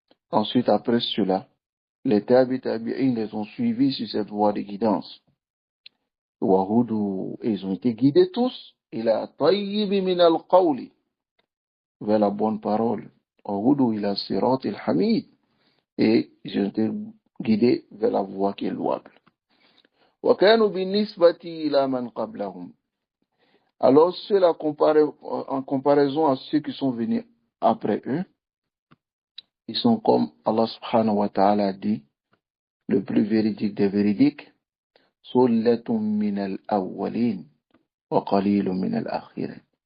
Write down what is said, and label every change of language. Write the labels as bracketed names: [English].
[French] Ensuite, après cela, les tabi'in les ont suivis sur cette voie de guidance. Et ils ont été guidés tous [Arabic] ila tayyibi min al-qawli, [French] vers la bonne parole. [Arabic] Ila sirat al-hamid, [French] et ils ont été guidés vers la voie qui est louable. [Arabic] وكانوا بالنسبة إلى من قبلهم. [French] Alors, cela en comparaison à ceux qui sont venus après eux, ils sont comme Allah subhanahu wa ta'ala a dit, le plus véridique des véridiques, [Arabic] Sullatun min al-awwalin wa qalilun min al-akhirin.